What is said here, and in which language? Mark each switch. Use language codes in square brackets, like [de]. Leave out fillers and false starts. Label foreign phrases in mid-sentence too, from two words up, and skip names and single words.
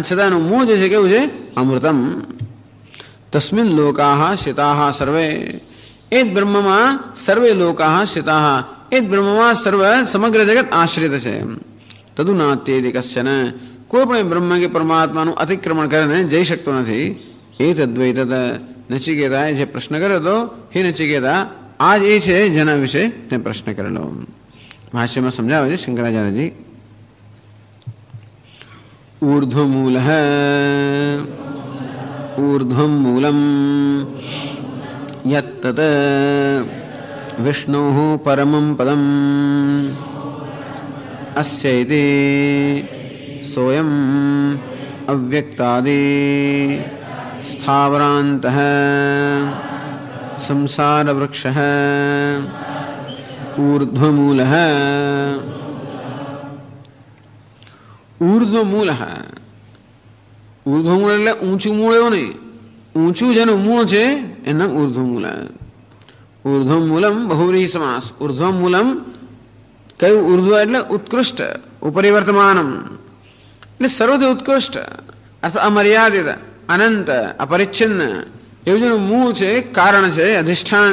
[gu] છતાંનું મૂળ જે છે કેવું છે [sa] अमृतम तस्मिन लोकाह शिताह सर्वे [gu] એ જ બ્રહ્મમાં [sa] सर्वे लोकाह स्थिताह [gu] એ જ બ્રહ્મમાં સમગ્ર જગત આશ્રિત છે [sa] तदुनात्येति कश्चन [gu] કોઈ પણ બ્રહ્મ કે પરમાત્માનું અતિક્રમણ કરીને જઈ શકતો નથી એ [sa] तद्वै तद [gu] નચિકેતાએ જે પ્રશ્ન કર્યો હતો હે નચિકેતા આ જ એ છે જેના વિશે તે પ્રશ્ન કરેલો ભાષ્યમાં સમજાવે છે શંકરાચાર્યજી [sa] ऊर्ध्वमूल ऊर्ध्वम मूलम यत्तत् विष्णोः परमं पदम् अस्यैति सोऽयम् अव्यक्तादि स्थावरान्तः संसारवृक्षः ऊर्ध्वमूलः ऊर्ध्वमूलः ऊर्ध्वमूल [gu] એટલે ઊંચું મૂળ એવું નહીં ઊંચું જેનું મૂળ છે એનું નામ ઊર્ધ્વમૂલ ઊર્ધ્વમૂલમ બહુવ્રીહી સમાસ ઊર્ધ્વમૂલમ કયું ઊર્ધ્વ એટલે ઉત્કૃષ્ટ ઉપરી વર્તમાનમ એટલે સર્વથી ઉત્કૃષ્ટ અમર્યાદિત અનંત અપરિચ્છિન્ન એવું જેનું મૂળ છે કારણ છે અધિષ્ઠાન